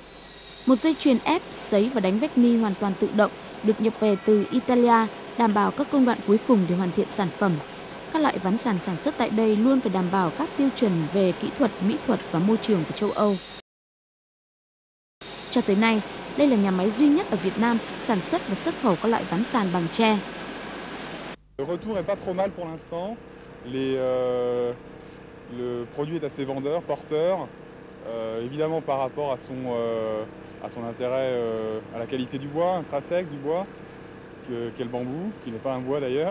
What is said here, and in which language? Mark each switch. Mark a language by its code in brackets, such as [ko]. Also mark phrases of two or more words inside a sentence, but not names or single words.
[vi] Một dây chuyền ép, sấy và đánh vách ni hoàn toàn tự động được nhập về từ Italia, đảm bảo các công đoạn cuối cùng để hoàn thiện sản phẩm. Các loại ván sàn sản xuất tại đây luôn phải đảm bảo các tiêu chuẩn về kỹ thuật, mỹ thuật và môi trường của châu Âu. Cho tới nay, đây là nhà máy duy nhất ở Việt Nam sản xuất và xuất khẩu các loại ván sàn bằng tre. [fr] Le retour est pas trop mal pour l'instant. Le produit est assez vendeur, porteur. Évidemment par rapport à son intérêt à la qualité du bois, intrinsèque du bois, qu'est le bambou, qui n'est pas un bois d'ailleurs.